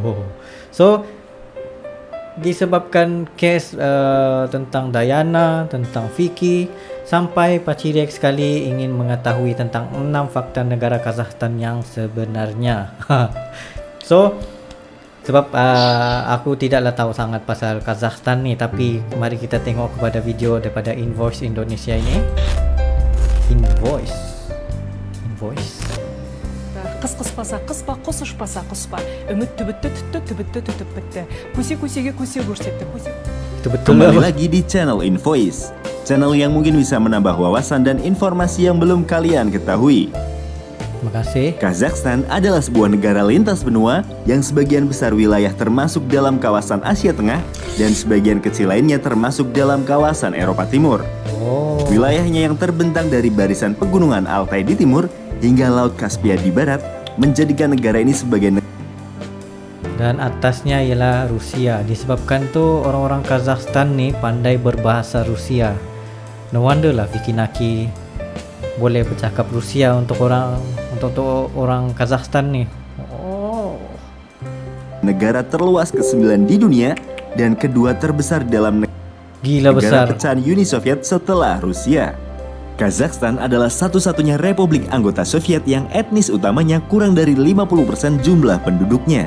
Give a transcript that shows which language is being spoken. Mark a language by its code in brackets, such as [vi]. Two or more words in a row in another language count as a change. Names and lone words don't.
[ms] So, disebabkan kes tentang Dayana, tentang Vicky, sampai Pakcik React sekali ingin mengetahui tentang 6 fakta negara Kazakhstan yang sebenarnya. So, sebab aku tidaklah tahu sangat pasal Kazakhstan ni, tapi mari kita tengok kepada video daripada Invoice Indonesia ini. Invoice. [kk] Қыс-қыспаса қыспа, құс ұшпаса құспа. Үміт түбітті түтті, түбітті түтіп бітті. Көсе-көсеге көсе көрсетті. [ms] Itu betul [id] Kembali lah. lagi di channel Invoice, channel yang mungkin bisa menambah wawasan dan informasi yang belum kalian ketahui. Terima kasih. Kazakhstan adalah sebuah negara lintas benua yang sebagian besar wilayah termasuk dalam kawasan Asia Tengah dan sebagian kecil lainnya termasuk dalam kawasan Eropa Timur. Oh. Wilayahnya yang terbentang dari barisan pegunungan Altai di timur hingga Laut Kaspia di barat menjadikan negara ini sebagai [ms] Dan atasnya ialah Rusia. Disebabkan tu orang-orang Kazakhstan ni pandai berbahasa Rusia. [en] No wonder [ms] lah Vicky Naki boleh bercakap Rusia untuk orang Kazakhstan ni. Oh. [id] negara terluas ke-9 di dunia dan kedua terbesar dalam [ms] Gila negara besar. [id] pecahan Uni Soviet setelah Rusia. Kazakhstan adalah satu-satunya republik anggota Soviet yang etnis utamanya kurang dari 50% jumlah penduduknya.